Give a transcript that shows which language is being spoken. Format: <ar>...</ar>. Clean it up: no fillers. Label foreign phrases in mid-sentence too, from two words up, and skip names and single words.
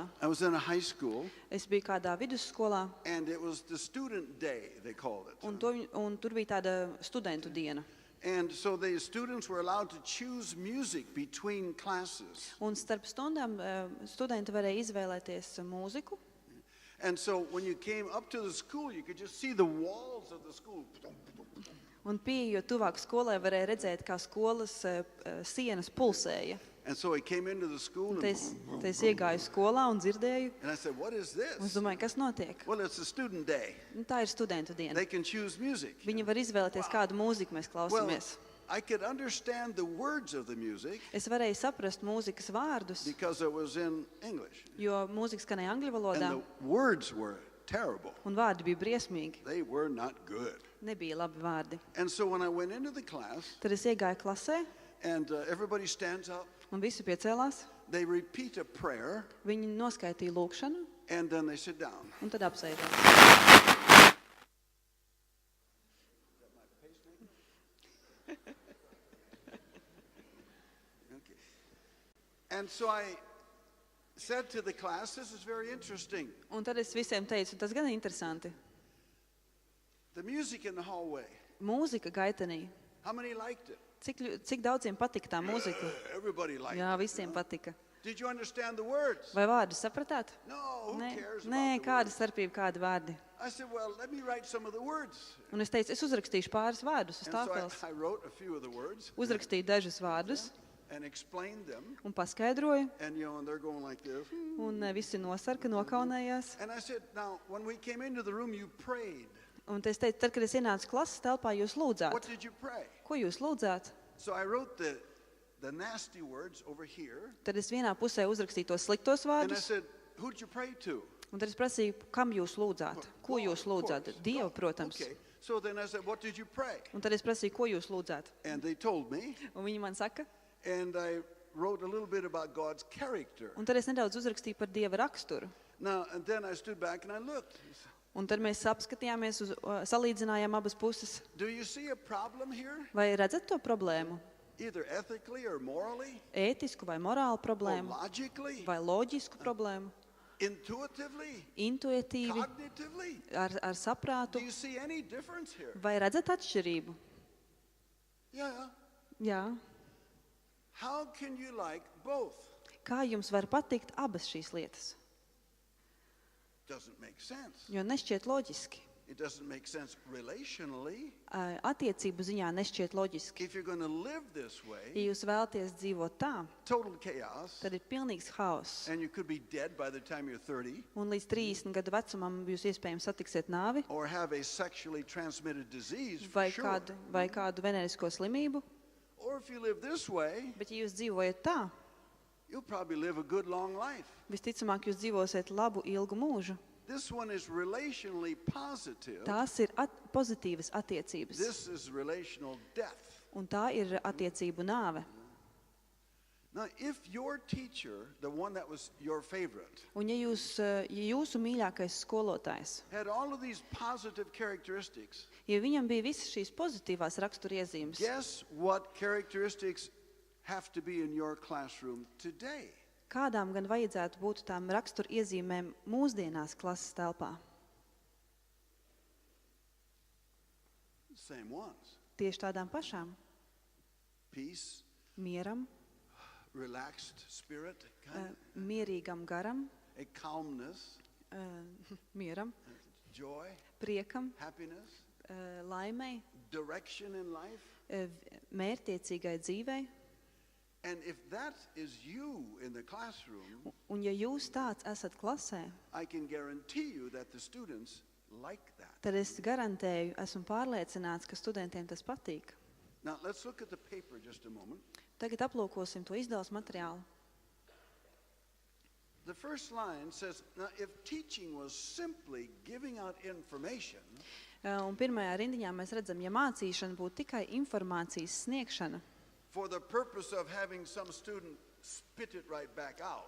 <en>I was in a high school,</en> <lv>es biju kādā vidusskolā,</lv> <en>and it was the student day, they called it.</en> <lv>un tur bija tāda studentu diena.</lv> <en>And so the students were allowed to choose music between classes.</en> <lv>Un starp stundām studenti varēja izvēlēties mūziku.</lv> <en>And so when you came up to the school, you could just see the walls of the school.</en> <lv>Un pieejot tuvāk skolai, varēja redzēt, kā skolas sienas pulsēja.</lv> <en>And so I came into the school,</en> <lv>Un</lv> <en>and</en> <lv>te es iegāju skolā un dzirdēju,</lv> <en>I said, what is</en> <lv>un es</lv> <en>this?</en> <lv>domāju, kas notiek?</lv> <en>Well, it's a student day.</en> <lv>Un tā ir studentu diena.</lv> <en>They can choose music.</en> <lv>Viņi var izvēlēties, kādu mūziku mēs</lv> <en>Well,</en> <lv>klausāmies.</lv> <en>I could understand the words of the music</en> <lv>Es varēju saprast mūzikas vārdus,</lv> <en>because it was in English.</en> <lv>jo mūzika skanēja angļu valodā,</lv> <en>And the words were terrible.</en> <lv>un vārdi bija briesmīgi.</lv> <en>They were not good.</en> <lv>Nebija labi vārdi.</lv> <en>And so when I went into the class,</en> <lv>Tad es iegāju klasē,</lv> <en>and everybody stands up,</en> <lv>un visi piecēlās.</lv> <en>they repeat a prayer,</en> <lv>Viņi noskaitīja lūkšanu,</lv> <en>and then they sit down.</en> <lv>un tad apsēdās.</lv> <en>Okay. And so I said to the class, this is very interesting.</en> <lv>Un tad es visiem teicu, tas gan interesanti.</lv> <en>The music in the hallway.</en> <lv>Mūzika gaitenī.</lv> <en>How many liked it?</en> <lv>Cik daudziem patika tā mūzika?</lv> <en>Everybody liked</en> <lv>Jā,</lv> <en>it.</en> <lv>visiem patika.</lv> <en>Did you understand the words?</en> <lv>Vai vārdus sapratāt?</lv> <en>No, who</en> <lv>Nē,</lv> <en>cares</en> <lv>nē,</lv> <en>about the</en> <lv>kāda</lv> <en>words?</en> <lv>starpība, kādi vārdi.</lv> <en>I said, well, let me write some of the words.</en> <lv>Un es teicu, es uzrakstīšu pāris vārdus uz</lv> <en>And so</en> <lv>tāfeles.</lv> <en>I wrote a few of the words</en> <lv>Uzrakstīju dažus vārdus</lv> <en>and explained them.</en> <lv>un paskaidroju.</lv> <en>And, and they're going like this.</en> <lv>Un visi nosarka, nokaunējās.</lv> <en>And I said, now, when we came into the room, you prayed.</en> <lv>Un es teicu, tad, kad es ienācu klases telpā, jūs</lv> <en>What</en> <lv>lūdzāt.</lv> <en>did you pray?</en> <lv>Ko jūs lūdzāt?</lv> <en>So I wrote the nasty words over here.</en> <lv>Tad es vienā pusē uzrakstīju tos sliktos</lv> <en>And I</en> <lv>vārdus.</lv> <en>said, who did you pray to?</en> <lv>Un tad es prasīju, kam jūs lūdzāt? Ko</lv> <en>God,</en> <lv>jūs</lv> <en>of</en> <lv>lūdzāt?</lv> <en>course.</en> <lv>Dievu,</lv> <en>God.</en> <lv>protams.</lv> <en>Okay. So then I said, what did you pray?</en> <lv>Un tad es prasīju, ko jūs lūdzāt?</lv> <en>And they told me.</en> <lv>Un viņi man saka.</lv> <en>And I wrote a little bit about God's character.</en> <lv>Un tad es nedaudz uzrakstīju par Dieva raksturu.</lv> <en>Now, and then I stood back and I looked.</en> <lv>Un tad mēs apskatījāmies, salīdzinājām abas puses.</lv> <en>Do you see a problem here?</en> <lv>Vai redzat to problēmu?</lv> <en>Either ethically or morally?</en> <lv>Ētisku vai morālu</lv> <en>Or</en> <lv>problēmu?</lv> <en>logically?</en> <lv>Vai loģisku problēmu?</lv> <en>Intuitively?</en> <lv>Intuitīvi,</lv> <en>Cognitively?</en> <lv>ar</lv> <en>Do</en> <lv>saprātu?</lv> <en>you see any difference here?</en> <lv>Vai redzat atšķirību?</lv> <en>Yeah.</en> <lv>Jā.</lv> <en>How can you like both?</en> <lv>Kā jums var patikt abas šīs lietas?</lv> <en>Doesn't make sense.</en> <lv>Jo nešķiet loģiski.</lv> <en>It doesn't make sense relationally.</en> <lv>Attiecību ziņā nešķiet loģiski.</lv> <en>If you're going to live this</en> <lv>Ja</lv> <en>way,</en> <lv>jūs vēlaties dzīvot tā,</lv> <en>total chaos,</en> <lv>tad ir pilnīgs haoss.</lv> <en>and you could be dead by the time you're 30,</en> <lv>Un līdz 30 gadu vecumam jūs iespējams satiksiet nāvi</lv> <en>or have a sexually transmitted disease, for</en> <lv>vai</lv> <en>sure.</en> <lv>kādu venerisko slimību.</lv> <en>Or if you live this way,</en> <lv>Bet ja jūs dzīvojat tā,</lv> <en>you'll probably live a good long life.</en> <lv>visticamāk jūs dzīvosiet labu, ilgu mūžu.</lv> <en>This one is relationally positive.</en> <lv>Tās ir pozitīvas attiecības.</lv> <en>This is relational death.</en> <lv>Un tā ir attiecību nāve.</lv> <en>Now, if your teacher, the one that was your favorite,</en> <lv>Un ja jūsu mīļākais skolotājs,</lv> <en>had all of these positive characteristics,</en> <lv>ja viņam bija visas šīs pozitīvās raksturiezīmes,</lv> <en>guess what characteristics have to be in your classroom today?</en> <lv>kādām gan vajadzētu būt tām raksturiezīmēm mūsdienās klases telpā?</lv> <en>Same ones.</en> <lv>Tieši tādām pašām.</lv> <en>Peace,</en> <lv>Mieram,</lv> <en>relaxed spirit,</en> <lv>mierīgam garam,</lv> <en>a calmness,</en> <lv>mieram,</lv> <en>joy,</en> <lv>priekam,</lv> <en>happiness,</en> <lv>laimei,</lv> <en>direction in life.</en> <lv>mērķtiecīgai dzīvei.</lv> <en>And if that is you in the classroom,</en> <lv>Un ja jūs tāds esat klasē,</lv> <en>I can guarantee you that the students like that.</en> <lv>tad es garantēju, esmu pārliecināts, ka studentiem tas patīk.</lv> <en>Now, let's look at the paper just a moment.</en> <lv>Tagad aplūkosim to izdevuma materiālu.</lv> <en>The first line says, now, if teaching was simply giving out information,</en> <lv>Un pirmajā rindiņā mēs redzam, ja mācīšana būtu tikai informācijas sniegšana</lv> <en>for the purpose of having some student spit it right back out.</en>